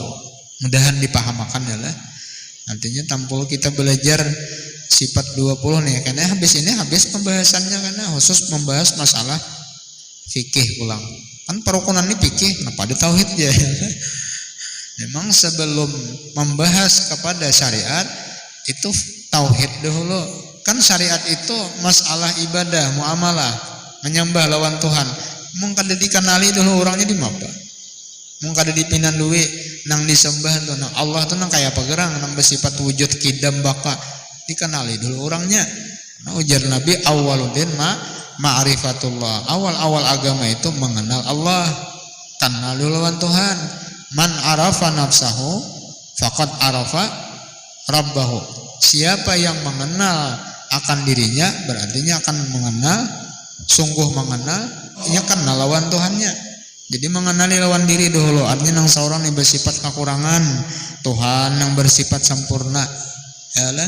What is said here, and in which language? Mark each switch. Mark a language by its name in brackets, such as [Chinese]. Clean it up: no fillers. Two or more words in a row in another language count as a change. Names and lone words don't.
[Indonesian] Mudahan dipahamakan ya lah. Nantinya tampul kita belajar sifat 20 nih, karena habis pembahasannya, karena khusus membahas masalah fikih ulang. Kan perukunan ini fikih, kenapa ada tauhid ya? Memang sebelum membahas kepada syariat itu tauhid dahulu. Kan syariat itu masalah ibadah, muamalah, menyembah lawan Tuhan. [Banjar] Mung kada dikenali dulu orangnya di mapa. Mung kada dipinan duit nang disembah tuh nang Allah tuh nang kayak apa gerang nang bersifat wujud kidam baka dikenali dulu orangnya. [Indonesian] Nah, ujar Nabi [Arabic] أول الدين معرفة الله. [Indonesian] Awal-awal agama itu mengenal Allah, kenal dulu lawan Tuhan. [Arabic] من عرف نفسه فقد عرف ربه. [Indonesian] Siapa yang mengenal akan dirinya berarti akan mengenal, sungguh mengenal, ia kenal lawan Tuhannya. Jadi mengenali lawan diri dulu. Artinya nang seorang yang bersifat kekurangan, Tuhan yang bersifat sempurna. Yalah.